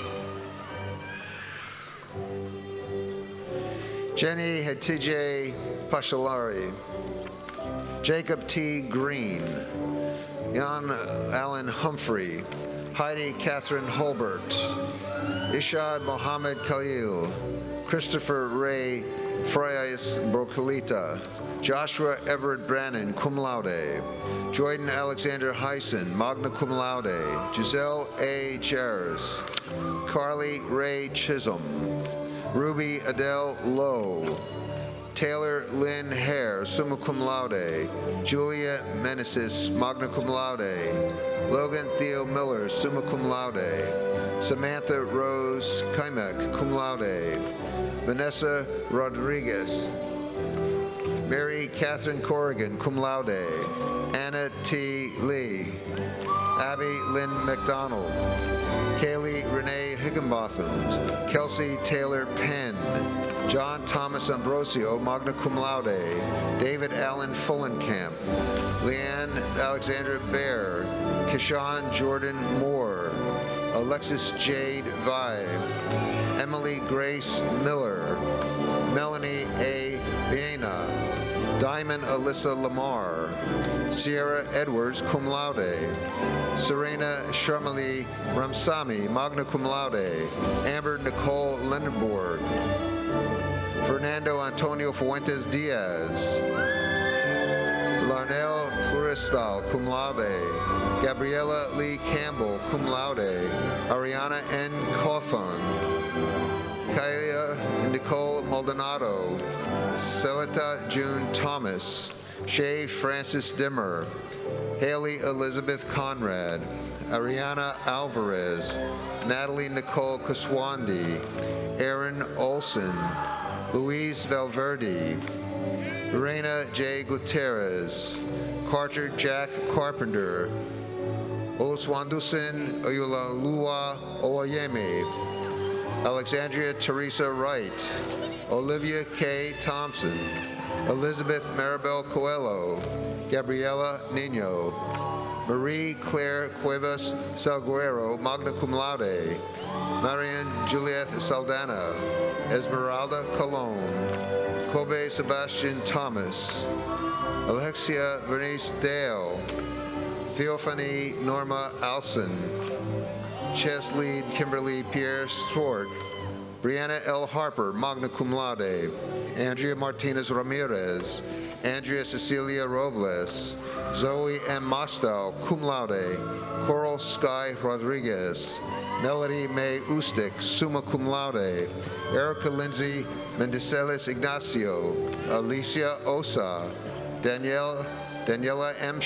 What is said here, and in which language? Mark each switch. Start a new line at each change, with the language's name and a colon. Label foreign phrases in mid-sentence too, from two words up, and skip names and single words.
English: Jenny Hatije Pashalari. Jacob T. Green. Jan Allen Humphrey. Heidi Catherine Holbert. Ishad Mohammed Khalil. Christopher Ray Frias Brocalita. Joshua Everett Brannon,
Latin: cum laude.
English: Jordan Alexander Heisen,
Latin: magna cum laude.
English: Giselle A. Charis. Carly Ray Chisholm. Ruby Adele Lowe. Taylor Lynn Hare,
Latin: summa cum laude. Julia Menesis, magna cum laude.
English: Logan Theo Miller,
Latin: summa cum laude.
English: Samantha Rose Kaimek,
Latin: cum laude.
English: Vanessa Rodriguez. Mary Catherine Corrigan,
Latin: cum laude.
English: Anna T. Lee. Abby Lynn McDonald. Kaylee Renee Higginbotham, Kelsey Taylor Penn, John Thomas Ambrosio,
Latin: magna cum laude,
English: David Allen Fullenkamp, Leanne Alexandra Baer, Kishan Jordan Moore, Alexis Jade Vive, Emily Grace Miller, Melanie A. Viena, Diamond Alyssa Lamar, Sierra Edwards,
Latin: cum laude, Serena Sharmali Ramsamy, magna cum laude,
English: Amber Nicole Lindenborg, Fernando Antonio Fuentes Diaz, Larnell Florestal,
Latin: cum laude,
English: Gabriella Lee Campbell,
Latin: cum laude,
English: Ariana N. Coffin, Kaya Nicole Maldonado, Celita June Thomas, Shay Francis Dimmer, Haley Elizabeth Conrad, Ariana Alvarez, Natalie Nicole Kaswandi, Aaron Olson, Luis Valverde, Reina J. Gutierrez, Carter Jack Carpenter, Oluswandusin Oyulalua Oyeme, Alexandria Teresa Wright, Olivia K. Thompson, Elizabeth Maribel Coelho, Gabriela Nino, Marie Claire Cuevas Salguero,
Latin: magna cum laude,
English: Marian Juliet Saldana, Esmeralda Colon, Kobe Sebastian Thomas, Alexia Bernice Dale, Theophany Norma Alson, Chess Lead Kimberly Pierre Swart, Brianna L. Harper,
Latin: magna cum laude,
English: Andrea Martinez Ramirez, Andrea Cecilia Robles, Zoe M.
Latin: Mostel, cum laude,
English: Coral Sky Rodriguez, Melody May Ustic,
Latin: summa cum laude,
English: Erica Lindsay Mendeseles Ignacio, Alicia Osa, Daniela M.